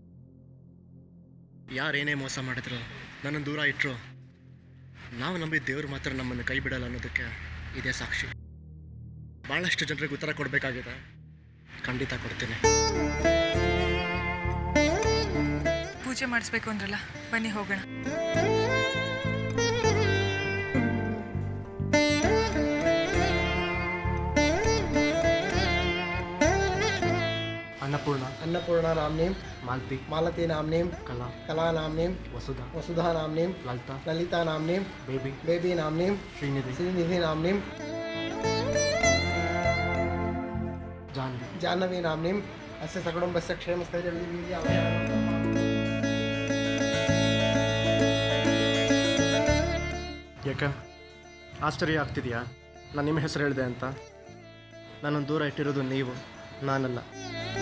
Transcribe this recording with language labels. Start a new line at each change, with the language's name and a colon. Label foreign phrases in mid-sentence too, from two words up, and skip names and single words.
Kannada: ಯಾರೇನೇ ಮೋಸ ಮಾಡಿದ್ರು, ನನ್ನನ್ನು ದೂರ ಇಟ್ಟರು, ನಾವು ನಂಬಿದ ದೇವರು ಮಾತ್ರ ನಮ್ಮನ್ನು ಕೈ ಬಿಡಲ್ಲ ಅನ್ನೋದಕ್ಕೆ ಇದೇ ಸಾಕ್ಷಿ. ಭಾಳಷ್ಟು ಜನರಿಗೆ ಉತ್ತರ ಕೊಡಬೇಕಾಗಿದೆ. ಖಂಡಿತ ಕೊಡ್ತೀನಿ. ಪೂಜೆ ಮಾಡಿಸ್ಬೇಕು ಅಂದ್ರಲ್ಲ, ಬನ್ನಿ ಹೋಗೋಣ.
Sanskrit: अन्नपूर्णा नामनीम, मालती नामनीम, कला नामनीम, वसुधा नामनीम, ललिता नामनीम, बेबी नामनीम, श्रीनिधि नामनीम, जाह्नवी नामनीम. अस्य सकुटुम्बस्य क्षेमस्थैर्यं
Kannada: ಯಾಕೆ ಆಶ್ಚರ್ಯ ಆಗ್ತಿದೆಯಾ ನಾನು ನಿಮ್ಮ ಹೆಸರು ಹೇಳಿದೆ ಅಂತ? ನನ್ನನ್ನು ದೂರ ಇಟ್ಟಿರೋದು ನೀವು, ನಾನಲ್ಲ.